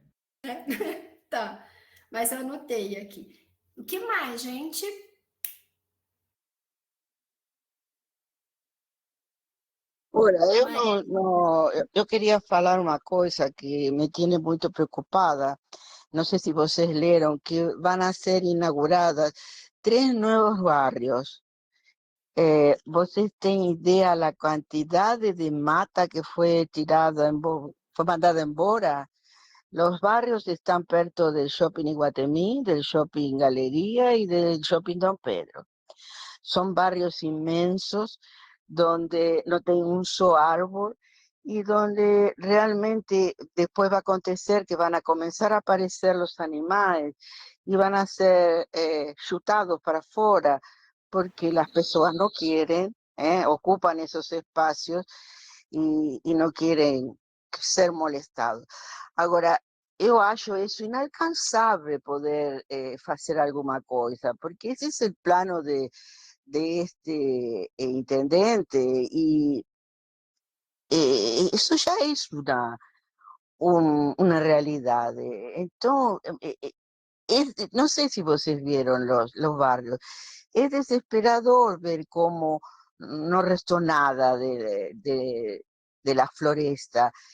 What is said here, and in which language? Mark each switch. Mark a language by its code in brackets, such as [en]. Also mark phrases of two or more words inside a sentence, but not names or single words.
[pt] Tá, mas eu anotei aqui. O que mais, gente? Ora, eu queria falar uma coisa que me tiene muito preocupada. Não sei se vocês leram que [es] van a ser inauguradas 3 nuevos barrios. [pt] ¿Vocês têm ideia da quantidade de mata que foi mandada embora? [es] Los barrios están perto del Shopping Iguatemi, del Shopping Galería y del Shopping Don Pedro. Son barrios inmensos donde no tienen un solo árbol y donde realmente después va a acontecer que van a comenzar a aparecer los animales y van a ser chutados para afuera porque las personas no quieren, ocupan esos espacios y no quieren ser molestados. [pt] Agora, eu acho isso inalcançável poder fazer alguma coisa, porque esse é o plano de [es] este intendente y eso ya es una realidad. Entonces, no sé si vocês vieron los barrios. Es desesperador ver cómo no restó nada de la floresta.